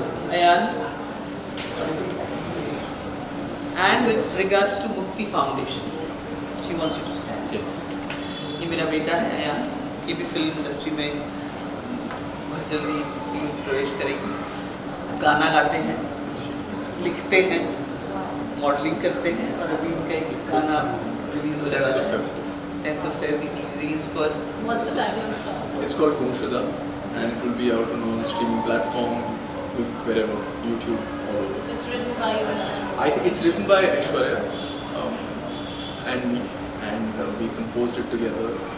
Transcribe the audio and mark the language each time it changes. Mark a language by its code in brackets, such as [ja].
[en] Ayan, and with regards to Mukti Foundation, she wants you to stand. Yes. [hi] ये मेरा बेटा है अयान, ये भी फिल्म इंडस्ट्री में बहुत जल्दी प्रवेश करेगी। गाना गाते हैं, लिखते हैं, मॉडलिंग करते हैं और अभी इनका एक गाना रिलीज होने वाला है [en] 10th of Feb. He's releasing his first. What's the title of the song? It's called Gumshuda and it will be out on all streaming platforms, wherever, YouTube, all over. It's written by you. I think it's written by Aishwarya and me, and we composed it together.